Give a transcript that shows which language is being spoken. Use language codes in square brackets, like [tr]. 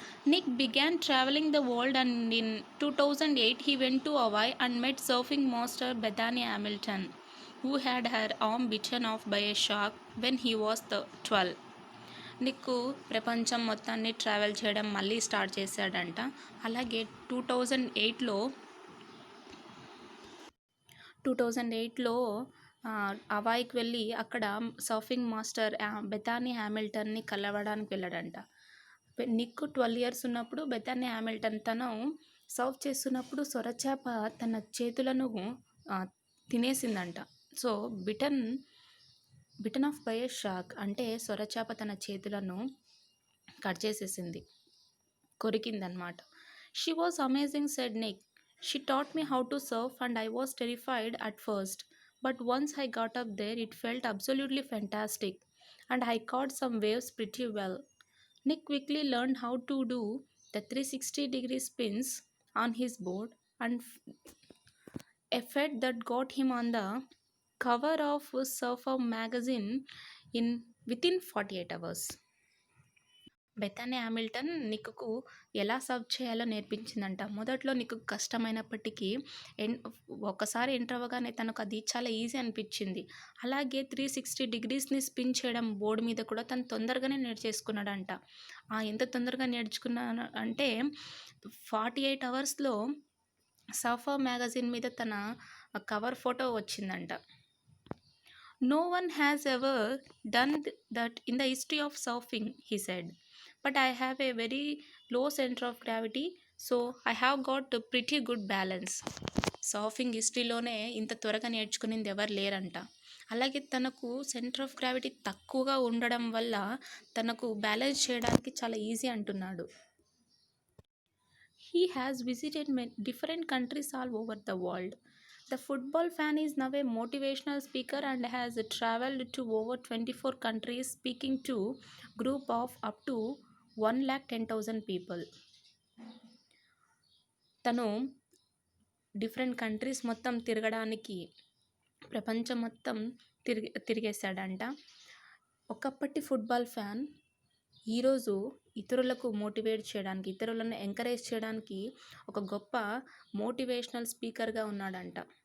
[en] Nick began traveling the world, and in 2008 he went to Hawaii and met surfing master Bethany Hamilton, who had her arm bitten off by a shark when he was 12. [te] Nick ప్రపంచం మొత్తాన్ని travel చేయడం మళ్ళీ start చేశాడంట. అలాగే 2008లో హవాయికి వెళ్ళి అక్కడ surfing master Bethany హ్యామిల్టన్ని కలవడానికి వెళ్ళాడంట. Nick 12 years ఉన్నప్పుడు బెథానీ హ్యామిల్టన్ తను సర్వ్ చేస్తున్నప్పుడు సొరచేప తన చేతులను తినేసిందంట. [en] so bitten off by a shark [te] అంటే సొరచేప తన చేతులను కట్ చేసేసింది, కొరికిందనమాట. [en] She was amazing, said Nick. She taught me how to surf and I was terrified at first, but once I got up there it felt absolutely fantastic and I caught some waves pretty well. Nick quickly learned how to do the 360-degree spins on his board and a feat that got him on the cover of Surfer magazine within 48 hours. [te] Bethany Hamilton నిక్కు ఎలా serve చేయాలో నేర్పించిందంట. మొదట్లో నిక్కు కష్టమైనప్పటికీ ఒక్కసారి enter అవ్వగానే తనకు అది చాలా easy అనిపించింది. అలాగే 360 డిగ్రీస్ని స్పిన్ చేయడం బోర్డు మీద కూడా తను తొందరగానే నేర్చేసుకున్నాడంట. ఎంత తొందరగా నేర్చుకున్నాను అంటే 48 అవర్స్లో సర్ఫర్ మ్యాగజైన్ మీద తన కవర్ ఫోటో వచ్చిందంట. [en] No one has ever done that in the history of surfing, he said. But I have a very low center of gravity, so I have got a pretty good balance. [te] Surfing హిస్టరీలోనే ఇంత త్వరగా నేర్చుకునేది ఎవరు లేరంట. అలాగే తనకు centre of gravity తక్కువగా ఉండడం వల్ల తనకు బ్యాలెన్స్ చేయడానికి చాలా ఈజీ అంటున్నాడు. [en] He has visited different countries all over the world. The football fan is now a motivational speaker and has traveled to over 24 countries speaking to group of up to 1,10,000 people. [te] తను different countries మొత్తం తిరగడానికి ప్రపంచం మొత్తం తిరిగేశాడంట. ఒకప్పటి football fan ఈరోజు ఇతరులకు motivate చేయడానికి, ఇతరులను ఎంకరేజ్ చేయడానికి ఒక గొప్ప మోటివేషనల్ స్పీకర్గా ఉన్నాడంట.